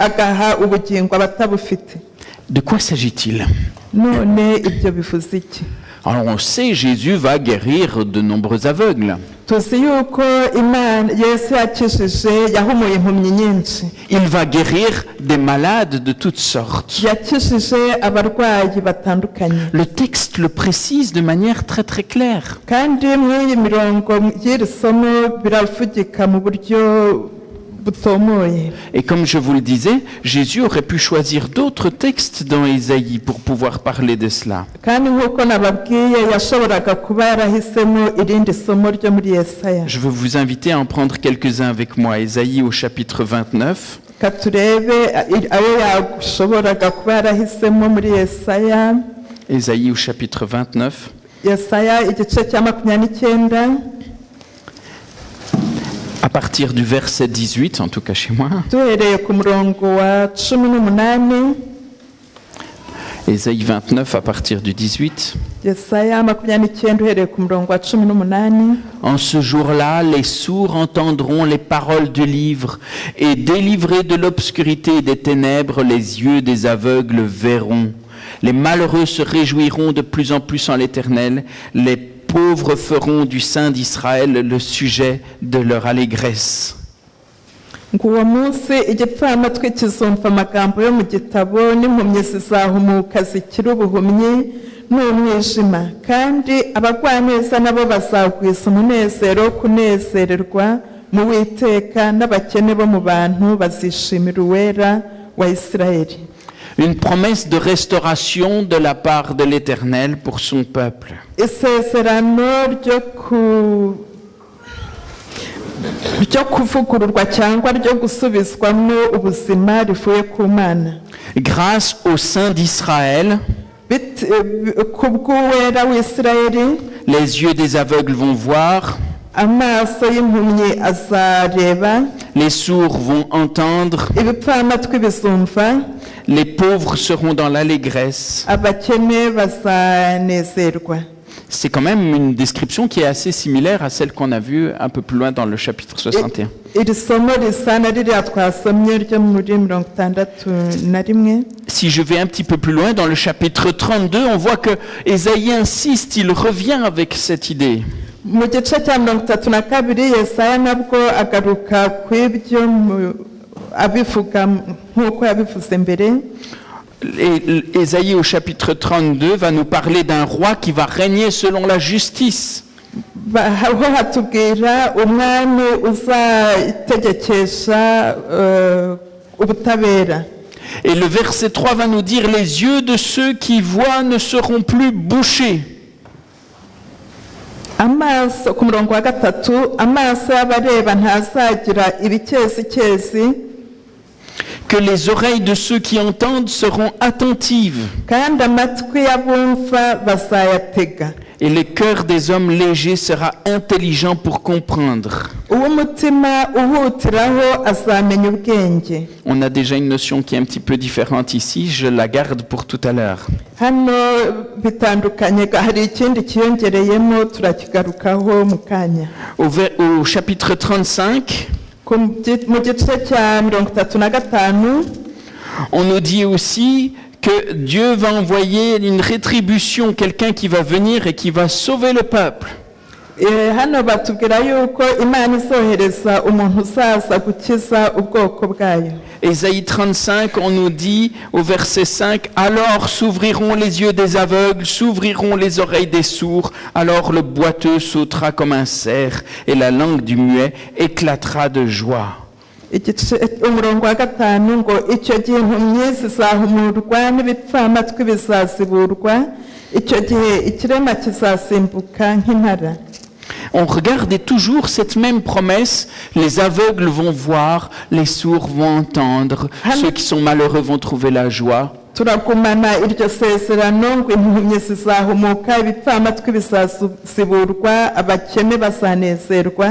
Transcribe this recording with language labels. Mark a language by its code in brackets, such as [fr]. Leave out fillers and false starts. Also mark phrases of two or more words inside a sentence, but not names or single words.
[fr] De quoi s'agit-il? Alors on sait, Jésus va guérir de nombreux aveugles. [rw] tuzi yuko imana yesu yakijije yahumuye impumyi nyinshi, [fr] Il va guérir des malades de toutes sortes. [rw] yakijije abarwayi batandukanye. [fr] Le texte le précise de manière très très claire. [rw] kandi mw'iyi mirongo y'iri somo biravugika mu buryo butomoye. [fr] Et comme je vous le disais, Jésus aurait pu choisir d'autres textes dans Ésaïe pour pouvoir parler de cela. [rw] kandi nk'uko nababwiye yashoboraga kuba yarahisemo irindi somo ryo muri Yesaya. [fr] Je veux vous inviter à en prendre quelques-uns avec moi. Ésaïe au chapitre 29. [rw] katurebe ayo yashoboraga kuba yarahisemo muri Yesaya. [fr] Ésaïe au chapitre 29. [rw] Yesaya igice cya 29 [fr] À partir du verset 18, en tout cas chez moi. [rw] duhereye ku murongo wa 18. [fr] Ésaïe 29 à partir du 18. [rw] Yesaya 29 uhereye ku murongo wa 18. [fr] En ce jour-là, les sourds entendront les paroles du livre, et délivrés de l'obscurité et des ténèbres, les yeux des aveugles verront. Les malheureux se réjouiront de plus en plus en l'Éternel, les pauvres feront du sein d'Israël le sujet de leur allégresse. [rw] ngo uwo munsi igipfamatwi kizumva amagambo yo mu gitabo, n'impumyi zizahumuka zikira ubuhumyi n'umwijima, kandi abagwaneza nabo bazagwiza umunezero wo kunezererwa mu Uwiteka, n'abakene bo mu bantu bazishimira uwera wa Isirayeli. [fr] Une promesse de restauration de la part de l'Éternel pour son peuple. [rw] Isezerano ryo kuvugururwa cyangwa ryo gusubizwamo ubuzima rivuye ku Mana. [fr] Grâce au sein d'Israël, [rw] kubw'uwera w'Isirayeli, [fr] les yeux des aveugles vont voir, [rw] amaso y'impumyi azareba, [fr] les sourds vont entendre, [rw] ibipfamatwi bizumva, [fr] les pauvres seront dans l'allégresse. [rw] abakene bazanezerwa. [fr] C'est quand même une description qui est assez similaire à celle qu'on a vue un peu plus loin dans le chapitre 61. [rw] iri somo risa na ririya twasomye ryo muri 61. [fr] Si je vais un petit peu plus loin dans le chapitre 32, on voit que Ésaïe insiste, il revient avec cette idée. [rw] mu gice cya 32 Yesaya nabwo agaruka ku ibyo abivuga nk'uko yabivuze mbere. [fr] Et Ésaïe au chapitre 32 va nous parler d'un roi qui va régner selon la justice. [rw] aho hatubwira umwami uzategekesha ubutabera. [fr] Et le verset 3 va nous dire, les yeux de ceux qui voient ne seront plus bouchés. [rw] amaso ku murongo wa 3, amaso y'abareba ntazagira ibikesikesi, [fr] Que les oreilles de ceux qui entendent seront attentives. [rw] kandi amatwi y'abumva bazayatega. [fr] Et le cœur des hommes légers sera intelligent pour comprendre. [rw] uw'umutima uhutiraho azamenya ubwenge. [fr] On a déjà une notion qui est un petit peu différente ici, je la garde pour tout à l'heure. [rw] hano bitandukanye, hari ikindi kiyongereyemo turakigarukaho mu kanya. [fr] Au chapitre 35, [rw] mu gice cya 35 [fr] on nous dit aussi que Dieu va envoyer une rétribution, quelqu'un qui va venir et qui va sauver le peuple. [rw] hano batubwira yuko Imana izohereza umuntu uzaza gukiza ubwoko bwayo. [fr] Ésaïe 35, on nous dit au verset 5, « Alors s'ouvriront les yeux des aveugles, s'ouvriront les oreilles des sourds, alors le boiteux sautera comme un cerf, et la langue du muet éclatera de joie. » [rw] umurongo wa 5 ngo icyo gihe impumyi zizahumurwa n'ibipfamatwi bizaziburwa, icyo gihe ikirema kizasimbuka nk'intara. On regarde toujours cette même promesse, les aveugles vont voir, les sourds vont entendre, ceux qui sont malheureux vont trouver la joie. turagumana iryo sezerano ngo impumyi zizahumuka, ibipfamatwi bizaziburwa, abakene bazanezerwa,